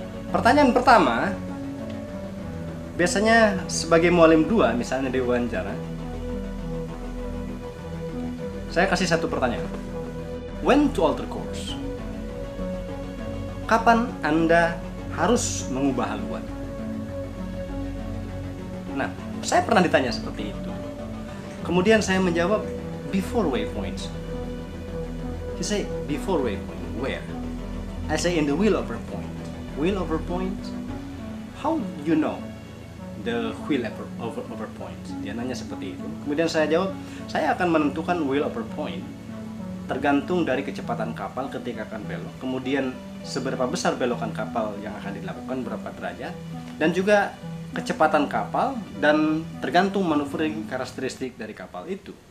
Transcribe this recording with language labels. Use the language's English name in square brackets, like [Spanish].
[Indonesian] Pertanyaan pertama, biasanya sebagai mualim 2 misalnya di wawancara, saya kasih satu pertanyaan. [English] When to alter course? [Indonesian] Kapan Anda harus mengubah haluan? Nah, saya pernah ditanya seperti itu. Kemudian saya menjawab, [English] before waypoints. He say, before waypoint, where? I say, in the wheel over point. Wheel over point? How you know the wheel over point? [Indonesian] Dia nanya seperti itu. Kemudian saya jawab, saya akan menentukan wheel over point tergantung dari kecepatan kapal ketika akan belok, kemudian seberapa besar belokan kapal yang akan dilakukan, berapa derajat, dan juga kecepatan kapal, dan tergantung maneuvering karakteristik dari kapal itu.